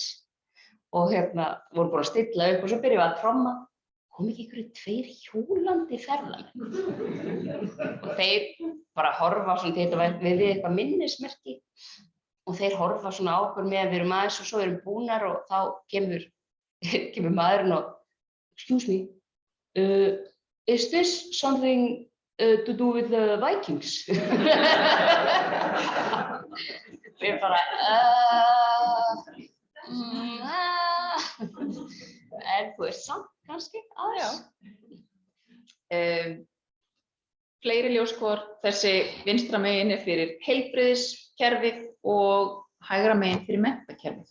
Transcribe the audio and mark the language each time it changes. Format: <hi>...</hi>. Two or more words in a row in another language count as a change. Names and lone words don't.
<is>Og vorum búin að stilla upp og svo byrjum við að tromma. Kom ekki einhverju 2 hjólandi ferðamenn. Og þeir bara horfa svona, þetta var við eitthvað minnismerki. Og þeir horfa svona á okkur með að við erum aðeins og svo erum búnar og þá kemur maðurinn og</is> <en>excuse me, is this something to do with the Vikings?</en> <is>Við bara, en þú samt kannski aðeins. fleiri ljóskóðar, þessi vinstra megin er fyrir heilbrigðiskerfið og hægra megin fyrir menntakerfið.</is>